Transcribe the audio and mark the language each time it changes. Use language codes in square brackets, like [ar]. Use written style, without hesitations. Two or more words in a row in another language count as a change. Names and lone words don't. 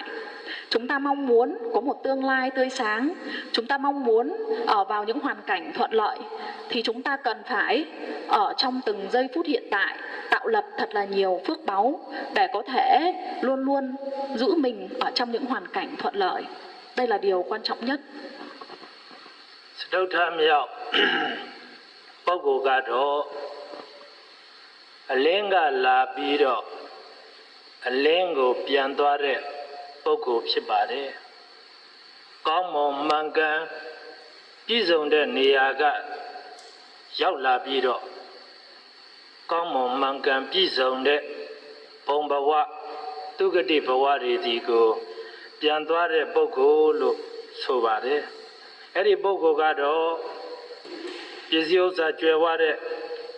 [vi] Chúng ta mong muốn có một tương lai tươi sáng, chúng ta mong muốn ở vào những hoàn cảnh thuận lợi thì chúng ta cần phải ở trong từng giây phút hiện tại tạo lập thật là nhiều phước báu để có thể luôn luôn giữ mình ở trong những hoàn cảnh thuận lợi. Đây là điều quan trọng nhất. [my] စတုထမြောက်ပုဂ္ဂိုလ်ကတော့အလင်းကလာပြီးတော့အလင်း ကိုပြန်သွားတဲ့ပုဂ္ဂိုလ်ဖြစ်ပါတယ်။ကောင်းမွန်မှန်ကန်ပြည့်စုံတဲ့နေရာကရောက်လာပြီးတော့ကောင်းမွန်မှန်ကန်ပြည့်စုံတဲ့ဘုံဘဝသူဂတိဘဝတွေဒီကိုပြန်သွားတဲ့ပုဂ္ဂိုလ်လို့ဆိုပါတယ်။အဲ့ဒီပုဂ္ဂိုလ်ကတော့ပစ္စည်းဥစ္စာကျွယ်ဝတဲ့